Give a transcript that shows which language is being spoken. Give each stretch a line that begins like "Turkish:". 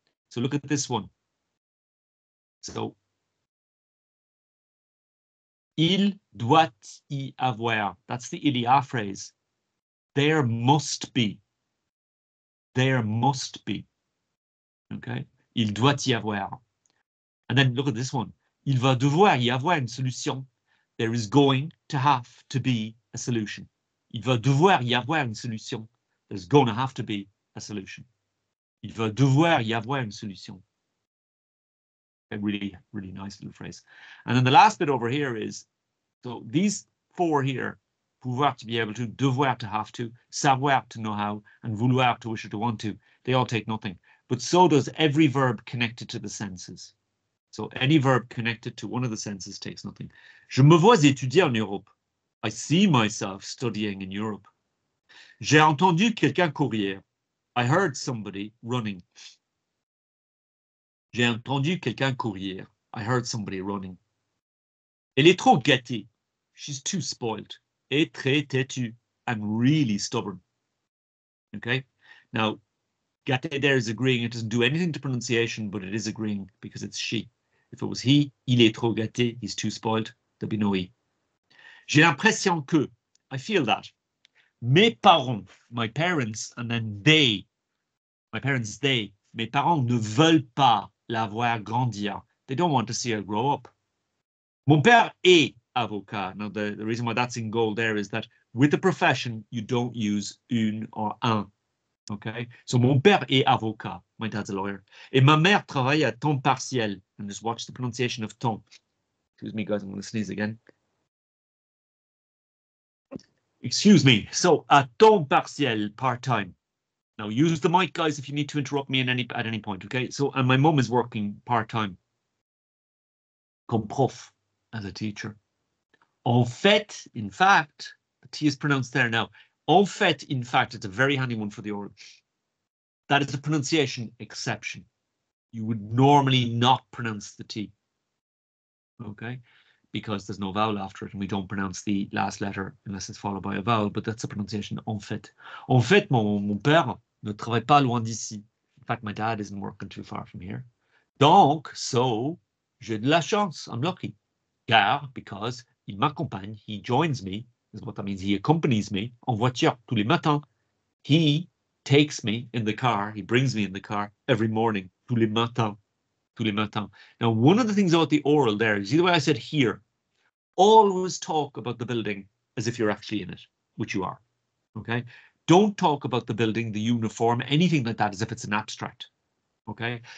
English: So look at this one. So,
French: il doit y avoir.
English: That's the il y a phrase. There must be. There must be. Okay.
French: Il doit y avoir.
English: And then look at this one.
French: Il va devoir y avoir une solution.
English: There is going to have to be a solution.
French: Il va devoir y avoir une solution.
English: There's going to have to be a solution.
French: Il va devoir y avoir une solution.
English: A really, really nice little phrase. And then the last bit over here is, so these four here, pouvoir, to be able to, devoir, to have to, savoir, to know how, and vouloir, to wish or to want to, they all take nothing. But so does every verb connected to the senses. So any verb connected to one of the senses takes nothing.
French: Je me vois étudier en Europe.
English: I see myself studying in Europe.
French: J'ai entendu quelqu'un courir.
English: I heard somebody running.
French: J'ai entendu quelqu'un courir.
English: I heard somebody running.
French: Elle est trop gâtée.
English: She's too spoiled.
French: Et très têtue.
English: And really stubborn. Okay. Now, gâtée there is agreeing. It doesn't do anything to pronunciation, but it is agreeing because it's she. If it was he,
French: il est trop gâté,
English: he's too spoiled, there'd be no he.
French: J'ai l'impression que,
English: I feel that,
French: mes parents, my parents,
English: and then they, my parents, they,
French: mes parents ne veulent pas la voir grandir.
English: They don't want to see her grow up.
French: Mon père est avocat.
English: Now, the reason why that's in gold there is that with the profession, you don't use une or un. Okay, so
French: mon père est avocat.
English: My dad's a lawyer.
French: Et ma mère travaille à temps partiel.
English: And just watch the pronunciation of temps. Excuse me, guys, I'm going to sneeze again. Excuse me. So
French: à temps partiel,
English: part-time. Now use the mic, guys, if you need to interrupt me at any point. Okay, so and my mum is working part-time.
French: Comme prof,
English: as a teacher.
French: En fait,
English: in fact, the T is pronounced there now. En fait, in fact, it's a very handy one for the oral. That is a pronunciation exception. You would normally not pronounce the T. Okay? Because there's no vowel after it, and we don't pronounce the last letter unless it's followed by a vowel, but that's a pronunciation en fait.
French: En fait, mon père ne travaille pas loin d'ici.
English: In fact, my dad isn't working too far from here.
French: Donc,
English: so,
French: j'ai de la chance.
English: I'm lucky. Car, because,
French: il m'accompagne,
English: he joins me, is what that means. He accompanies me
French: en voiture tous les matins.
English: He takes me in the car, he brings me in the car every morning,
French: tous les matins. Tous les matins.
English: Now, one of the things about the oral there, you see the way I said here, always talk about the building as if you're actually in it, which you are, okay? Don't talk about the building, the uniform, anything like that as if it's an abstract, okay?